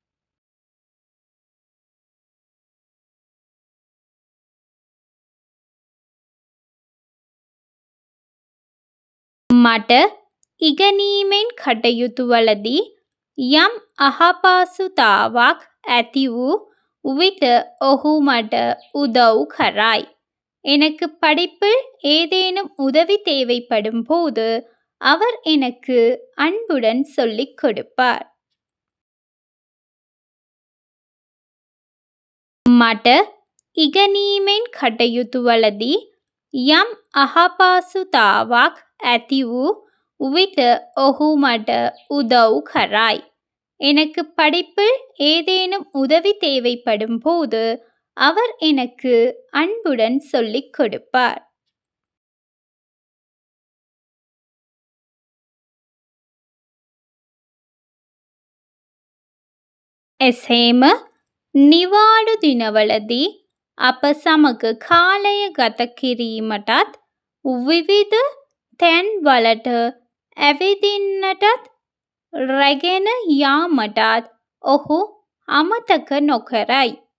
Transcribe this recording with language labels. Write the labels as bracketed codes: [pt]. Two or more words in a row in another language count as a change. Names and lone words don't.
[si] මට ඉගෙනීමෙන් කටයුතු වලදී යම් අහපහසුතාවක් ඇති වූ විට ඔහු මට උදව් කරයි. [ta] எனக்கு படிப்பில் ஏதேனும் உதவி தேவைப்படும் போது அவர் எனக்கு அன்புடன் சொல்லிக் கொடுப்பார். [si] මට ඉගෙනීමෙන් කටයුතු වලදී යම් අහපහසුතාවක් ඇති වූ විට ඔහු මට උදව් කරයි. [ta] எனக்கு படிப்பில் ஏதேனும் உதவி தேவைப்படும் போது அவர் எனக்கு அன்புடன் சொல்லிக் கொடுப்பார். [si] එසේම නිවාඩු දිනවලදී අප සමග කාලය ගත කිරීමටත් විවිධ තැන්වලට ඇවිදින්නටත් රැගෙන යාමටත් ඔහු අමතක නොකරයි.